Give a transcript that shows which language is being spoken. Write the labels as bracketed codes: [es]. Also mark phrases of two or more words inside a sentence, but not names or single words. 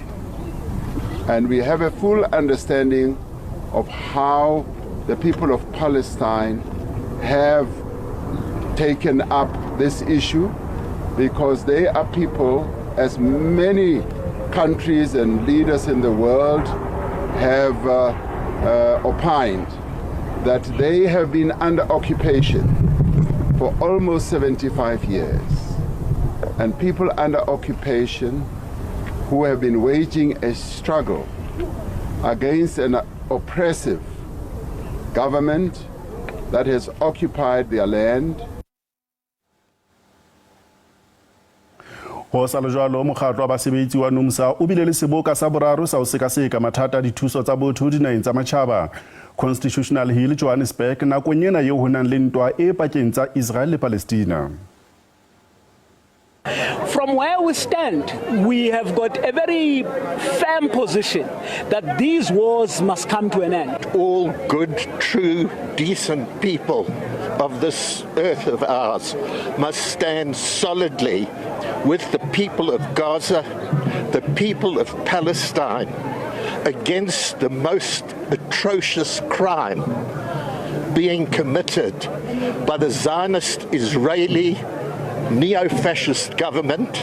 [en] And we have a full understanding of how the people of Palestine have taken up this issue, because they are people, as many countries and leaders in the world have opined, that they have been under occupation for almost 75 years. And people under occupation who have been waging a struggle against an oppressive government that has occupied their land. [st] Ho sa le jwalo mokgatlo wa basebetsi wa NUMSA o bile le seboka sa boraro sa ho sekaseka mathata dithuso tsa botho dinaheng tsa matjhaba Constitutional Hill Johannesburg nakong ena eo ho nang le ntwa e pakeng tsa Israel le Palestina. [en] From where we stand, we have got a very firm position that these wars must come to an end. All good, true, decent people of this earth of ours must stand solidly with the people of Gaza, the people of Palestine, against the most atrocious crime being committed by the Zionist Israeli neo-fascist government.